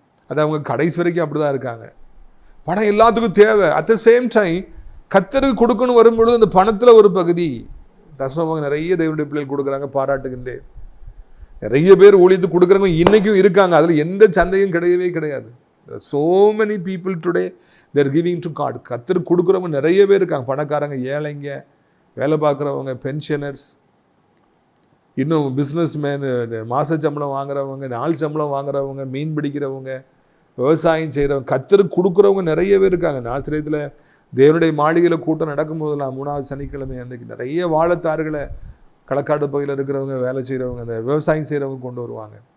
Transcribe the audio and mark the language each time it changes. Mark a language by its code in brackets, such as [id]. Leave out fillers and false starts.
[ta] அது அவங்க கடைசி வரைக்கும் அப்படி தான் இருக்காங்க. பணம் எல்லாத்துக்கும் தேவை. [en] at the same time [ta] கர்த்தருக்கு கொடுக்கணும் வரும்பொழுது அந்த பணத்தில் ஒரு பகுதி தசமமாக நிறைய தேவனுடைய பிள்ளைகள் கொடுக்குறாங்க, பாராட்டுகின்றேன். நிறைய பேர் ஊழியத்து கொடுக்குறவங்க இன்றைக்கும் இருக்காங்க. அதில் எந்த சந்தையும் கிடையவே கிடையாது. [en] so many people today they are giving to God. [ta] கர்த்தருக்கு கொடுக்குறவங்க நிறைய பேர் இருக்காங்க. பணக்காரங்க, ஏழைங்க, வேலை பார்க்குறவங்க, பென்ஷனர்ஸ், இன்னும் பிஸ்னஸ் மேனு, மாத சம்பளம் வாங்குறவங்க, நாள் சம்பளம் வாங்குறவங்க, மீன் பிடிக்கிறவங்க, விவசாயம் செய்கிறவங்க, கர்த்தருக்கு கொடுக்குறவங்க நிறைய பேர் இருக்காங்க. ஆசிரியத்தில் தேவனுடைய மாளிகையில் கூட்டம் நடக்கும்போதெல்லாம் 3வது சனிக்கிழமை அன்றைக்கி நிறைய வாழைத்தார்களை களக்காடு பகுதியில் இருக்கிறவங்க, வேலை செய்கிறவங்க, அந்த விவசாயம் செய்கிறவங்க கொண்டு வருவாங்க.